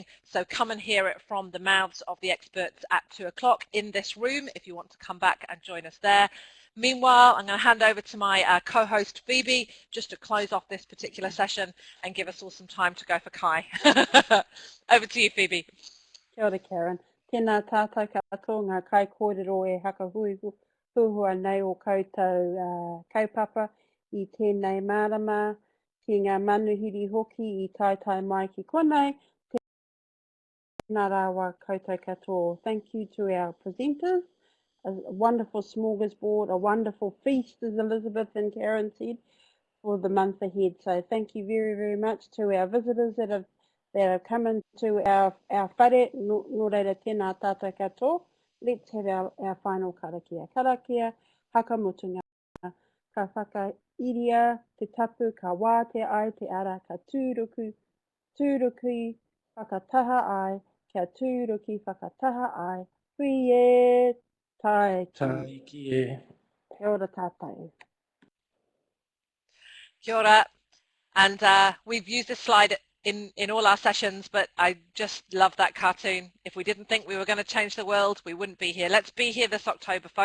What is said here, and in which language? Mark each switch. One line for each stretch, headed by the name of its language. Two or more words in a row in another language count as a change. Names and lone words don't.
English: So come and hear it from the mouths of the experts at 2 o'clock in this room if you want to come back and join us there. Meanwhile, I'm going to hand over to my co-host Phoebe just to close off this particular session and give us all some time to go for Kai. Over to you, Phoebe.
Māori: Kia ora, Karen. Tēnā tātou katoa ngā kai kōrero e hakahuhua nei o koutou kaupapa I tēnei marama, ki ngā manuhiri hoki I tai mai ki konei. Tēnā rāua koutou katoa.
English: Thank you to our presenters. A wonderful smorgasbord, a wonderful feast, as Elizabeth and Karen said, for the month ahead. So thank you very, very much to our visitors that have come into our whare.
Māori: Nō reira tēnā tātou katoa.
English: Let's have our final karakia.
Māori: Karakia, hakamutunga, ka whakairia te tapu, ka wāte ai te ara, ka tūruki whakataha ai, kia tūruki whakataha ai, hui e taiki. Taiki e. Kia ora tātou. Kia ora.
English: And we've used this slide in all our sessions, but I just love that cartoon. If we didn't think we were going to change the world, we wouldn't be here. Let's be here this October, folks.